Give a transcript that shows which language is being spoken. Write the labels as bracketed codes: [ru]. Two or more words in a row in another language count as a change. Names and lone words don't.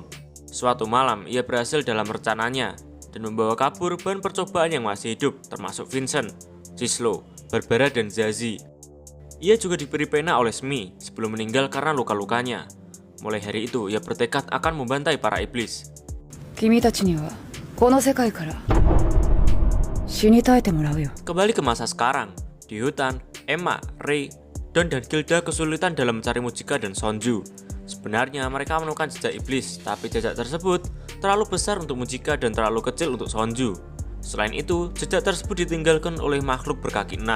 [id] Suatu malam, ia berhasil dalam rencananya dan membawa kabur bahan percobaan yang masih hidup, termasuk Vincent, Cislo, Barbara, dan Zazie. Ia juga diberi pena oleh Smee sebelum meninggal karena luka-lukanya. Mulai hari itu, ia bertekad akan membantai para iblis. [ja] 君たちにはこの世界から死に絶えてもらうよ。 [id] Kembali ke masa sekarang, di hutan, Emma, Ray, Don, dan Gilda kesulitan dalam mencari Mujika dan Sonju. Sebenarnya mereka menemukan jejak iblis, tapi jejak tersebut terlalu besar untuk Mujika dan terlalu kecil untuk Sonju. Selain itu, jejak tersebut ditinggalkan oleh makhluk berkaki 6.